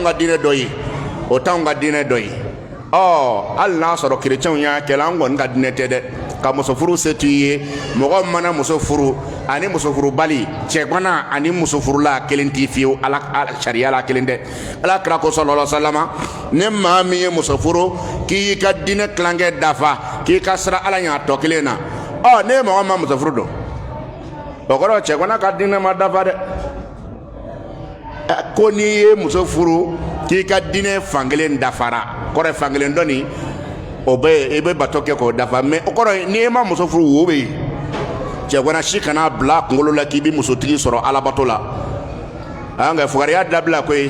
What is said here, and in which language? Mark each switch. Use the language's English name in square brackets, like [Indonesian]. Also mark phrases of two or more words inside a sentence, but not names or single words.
[Bambara] ka diinɛ dɔ ye o t'anw ka diinɛ dɔ ye hali n'a sɔrɔ kerecɛnw y'a kɛla an kɔni ka diinɛ tɛ dɛ ka muso furu se t'i ye mɔgɔ mana muso furu ani muso furu bali cɛgana ani muso furula kelen t'i fiyewu ala sariya la kelen dɛ ala kira ko [Arabic] صلى الله عليه وسلم [Bambara] ne maa min ye muso furu k'i ka diinɛ tilankɛ dafa k'i ka sira ala ɲ'a tɔ kelen na ne ye mɔgɔ ma muso furu dɔn o kɔrɔ cɛgana ka diinɛ ma dafa dɛ ko n'i ye muso furu k'i ka diinɛ fankelen dafara kɔrɔ fankelen dɔ nin o bɛ i bɛ bato kɛ k'o dafa mɛ o kɔrɔ n'i ma muso furu wo bɛ yen cɛgana si kana bila kunkolo la k'i bɛ musotigi sɔrɔ alabato la nka fugariya dabila koyi